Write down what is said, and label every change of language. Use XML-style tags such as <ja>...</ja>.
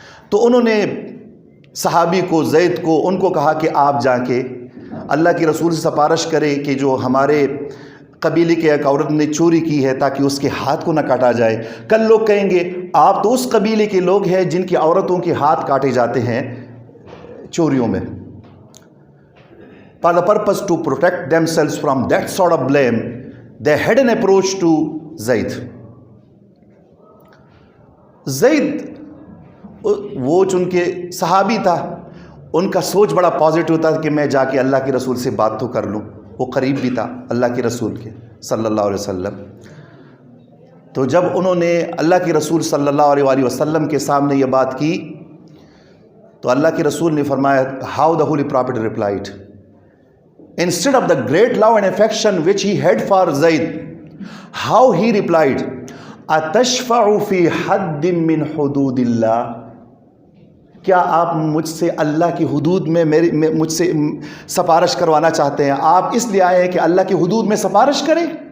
<ur>تو انہوں نے صحابی کو, زید کو, ان کو کہا کہ آپ جا کے اللہ کے رسول سے سفارش کرے کہ جو ہمارے قبیلے کے ایک عورت نے چوری کی ہے تاکہ اس کے ہاتھ کو نہ کاٹا جائے. کل لوگ کہیں گے آپ تو اس قبیلے کے لوگ ہیں جن کی عورتوں کے ہاتھ کاٹے جاتے ہیں چوریوں میں.</ur> <en>For the purpose to protect themselves from that sort of blame, they had an approach to Zayd.</en> <ur>Zayd وہ چونکہ صحابی تھا, ان کا سوچ بڑا پازیٹیو تھا کہ میں جا کے اللہ کے رسول سے بات تو کر لوں. وہ قریب بھی تھا اللہ کے رسول کے صلی اللہ علیہ وسلم. تو جب انہوں نے اللہ کے رسول صلی اللہ علیہ وآلہ وسلم کے سامنے یہ بات کی تو اللہ کے رسول نے فرمایا,</ur> <en>how the holy prophet replied, instead of the great love and affection which he had for Zayd, how he replied,</en> <ar>atashfa'u fi haddin min hududillah,</ar> <ur>کیا آپ مجھ سے اللہ کی حدود میں مجھ سے سفارش کروانا چاہتے ہیں؟ آپ اس لیے آئے ہیں کہ اللہ کی حدود میں سفارش کریں.</ur>